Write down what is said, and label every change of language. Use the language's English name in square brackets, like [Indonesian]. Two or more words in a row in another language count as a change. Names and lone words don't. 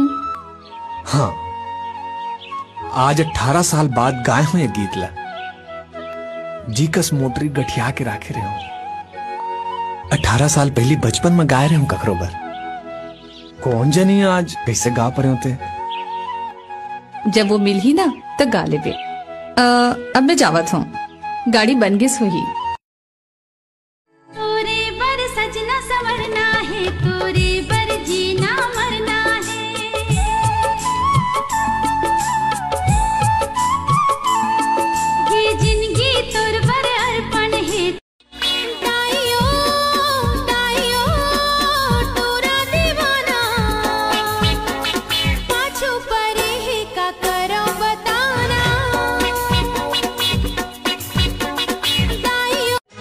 [Chhattisgarhi] हाँ आज 18 साल बाद गाए हुए गीत ला जी कस मोटरी गठिया के राखे रहे हूँ। 18 साल पहले बचपन में गाए रहे हूँ ककरो बर कौन जनी आज कैसे गा परे होते। जब वो मिल ही ना तो गा लेबे। अब मैं जावत हूँ गाड़ी बन गई सोही। तोरे बर सजना संवरना है तोरे बर जीना मरना है ये जिंदगी तोर बर अर्पण है ताइयो ताइयो तोरा दीवाना पाछू परे है का करो बताना ताइयो